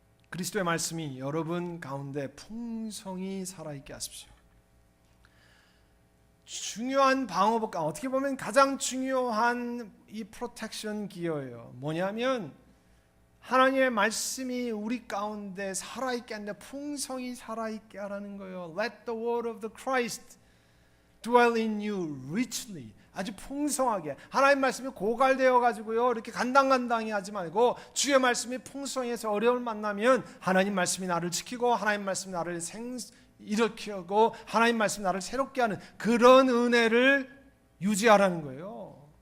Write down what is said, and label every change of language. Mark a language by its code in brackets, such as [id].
[ko] 그리스도의 말씀이 여러분 가운데 풍성히 살아있게 하십시오. 중요한 방어복, 어떻게 보면 가장 중요한 이 프로텍션 기어예요. 뭐냐면 하나님의 말씀이 우리 가운데 살아있게 하는데 풍성히 살아있게 하라는 거예요. [en] Let the word of the Christ dwell in you richly. [ko] 아주 풍성하게. 하나님 말씀이 고갈되어 가지고요 이렇게 간당간당히 하지 말고 주의 말씀이 풍성해서 어려움을 만나면 하나님 말씀이 나를 지키고 하나님 말씀이 나를 일으키고 하나님 말씀이 나를 새롭게 하는 그런 은혜를 유지하라는 거예요.